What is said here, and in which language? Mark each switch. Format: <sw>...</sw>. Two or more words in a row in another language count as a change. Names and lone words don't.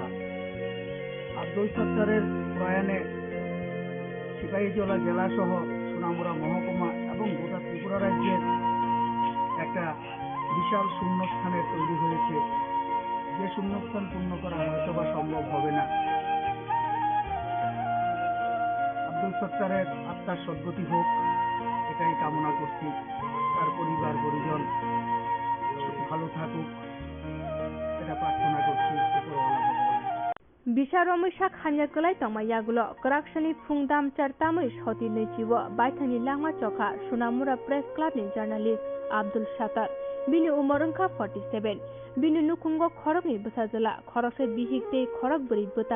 <bn>আব্দুল সত্তারের প্রয়াণে সিপাহীজলা জেলা সহ সোনামুড়া মহকুমা এবং গোটা ত্রিপুরা রাজ্যের একটা বিশাল শূন্যস্থানের তৈরি হয়েছে, যে শূন্যস্থান পূর্ণ করা হয়তো বা সম্ভব হবে না। আব্দুল সত্তারের আত্মার সদ্গতি হোক এটাই কামনা করছি। তার পরিবার পরিজন ভালো থাকুক এটা প্রার্থনা করছি উপরওয়ালা ভগবান।</bn> <trp>Bisa Romisa Khanyakulai Tamayagulo, Koraksani Pungdam Chartamui Shoti Nejiwo, Baitani Lama Choka, Sunamura Press Club ni journalist Abdul Shatar, Bini Umorungka 47, bini nukungo khorokni bwsajala khoroksa bihik tei khorok bwri bwta</trp>